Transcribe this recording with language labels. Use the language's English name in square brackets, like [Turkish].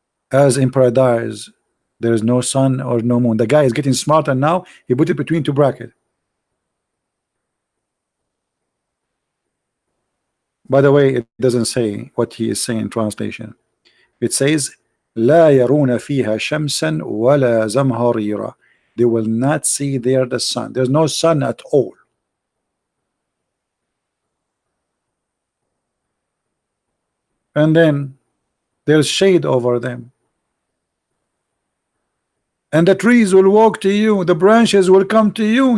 [English] As in paradise, there is no sun or no moon. The guy is getting smarter now. He put it between two brackets. By the way, it doesn't say what he is saying in translation. It says [Arabic] لا يرون فيها شمسا ولا زمهريرا. [English] They will not see there the sun. There's no sun at all. And then there's shade over them. and the trees will walk to you, the branches will come to you.